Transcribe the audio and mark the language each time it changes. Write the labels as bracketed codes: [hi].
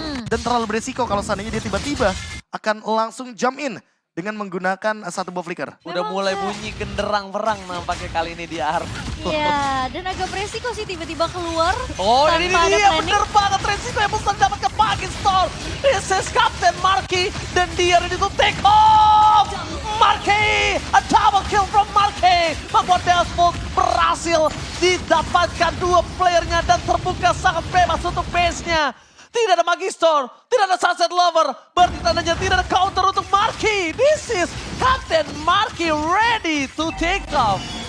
[id] Dan terlalu beresiko kalau seandainya dia tiba-tiba akan langsung [en] jump in [id] dengan menggunakan satu buah flicker. Udah mulai bunyi genderang perang nampaknya kali ini di Ark. Iya, dan agak beresiko sih tiba-tiba keluar. Oh, ini tanpa ada dia planning. bener banget resiko yang bisa dapatkan Magister. [en] This is Captain Marky [id] dan dia [en] ready to take off. Marky, a double kill from Marky. [id] Membuat Delsvolt berhasil didapatkan dua playernya dan terbuka sangat bebas untuk base-nya. Tidak ada Magister, tidak ada Sunset Lover, berarti tandanya tidak ada counter untuk Marky. [en] This is Captain Marky ready to take off.